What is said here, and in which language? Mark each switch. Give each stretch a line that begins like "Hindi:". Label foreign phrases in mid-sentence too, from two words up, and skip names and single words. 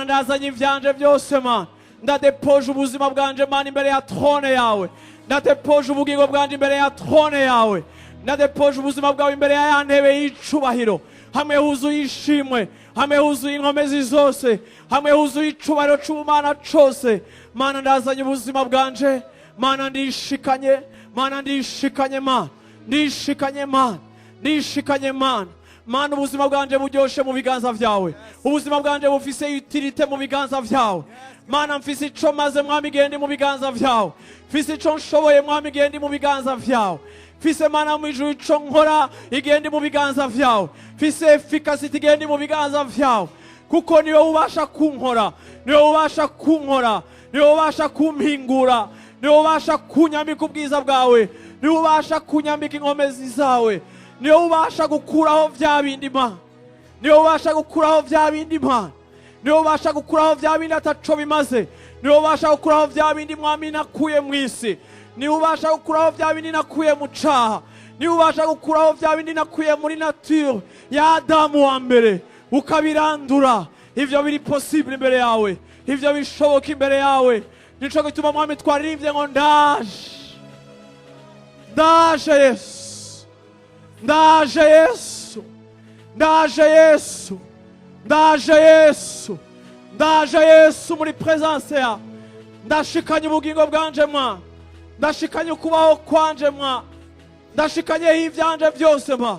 Rundi: Ndazanye ivyanje byose Mana, ndadepoje ubuzima bwanje Mana imbere ya throne yawe, ndadepoje ubugingo bwanje imbere ya throne yawe, ndadepoje ubuzima bwawe imbere ya ntebe y'icubahiro, hamwe huzuye ishimwe, hamwe huzuye inkomezi zose, hamwe huzuye icubahiro c'ubumana cose Mana. Ndazanye ubuzima bwanje Mana, ndishikanye Mana, ndishikanye Mana, ndishikanye Mana, ndishikanye Mana. Mana ubuzima bwanje buryoshe mu biganza vyawe, ubuzima bwanje bufise utilite mu biganza vyawe Mana. Mfise ico maze Mwami, gendi mu biganza vyawe, mfise ico nshoboye Mwami, gendi mu biganza vyawe, mfise Mana mwijuru ico nkora igendi mu biganza vyawe, mfise efficacy igendi mu biganza vyawe, kuko niwe ubasha kunkora, niwe ubasha kunkora, niwe ubasha kumpingura, niwe ubasha kunyambika ubwiza bwawe, niwe ubasha kunyambika inkomezi zawe, niwe ubasha gukuraho vya bindi Mana, niwe ubasha gukuraho vya bindi Mana, niwe ubasha gukuraho vya bindi ataco bimaze, niwe ubasha gukuraho vya bindi Mwami nakuye mw'isi, niwe ubasha gukuraho vya bindi nakuye mu caha, niwe ubasha gukuraho vya bindi nakuye muri nature ya Adamu wa mbere, ukabirandura. Ivyo biri possible imbere yawe, ivyo bishoboka imbere yawe. Nico gituma Mwami twaririmbye ngo ndaje, ndaje Yesu, ndaje Yesu, ndaje Yesu, ndaje Yesu, ndaje Yesu muri presence ya. Ndashikanye ubugingo bwanje Mwana, ndashikanye ukubaho kwanje Mwana, ndashikanye ivyanje byose Mwana.